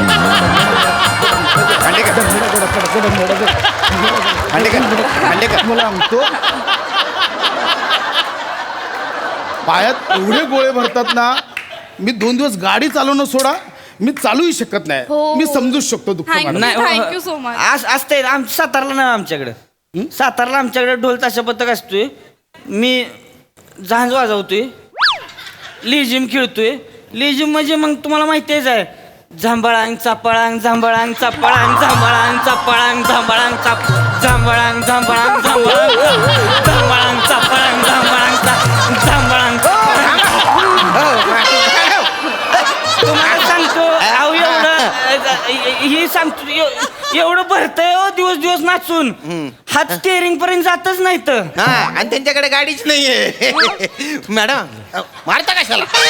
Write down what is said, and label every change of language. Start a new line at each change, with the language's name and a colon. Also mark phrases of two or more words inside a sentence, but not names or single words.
Marathi: मला सांगतो, पायात एवढे गोळे भरतात ना, मी 2 दिवस गाडी चालवणं सोडा, मी चालूही शकत नाही. हो. मी समजूच शकतो दुःख
English: Thank
Marathi: मॅडम.
English: you. Thank you so much.
Marathi: असते सातारला ना, आमच्याकडे सातारला आमच्याकडे ढोल ताशा पथक असतोय. मी झांज वाजवतोय, लिजिम खेळतोय. लिजिम म्हणजे मग तुम्हाला माहितीच आहे, झांबळांग चापळांग झांबळांग चापळांग झांबळांग चापळांग झांबळांग चाप झांबळांग झांबळांग झांबळांग झांबळांग चापळांग झांबळांग झांबळांग. तुम्हाला सांगतो, अहो एवढं ही सांगतो, एवढं भरतंय हो दिवस दिवस नाचून, हात स्टेअरिंग पर्यंत जातच नाही तर. हा, आणि त्यांच्याकडे गाडीच नाहीये. मॅडम मारता कशाला?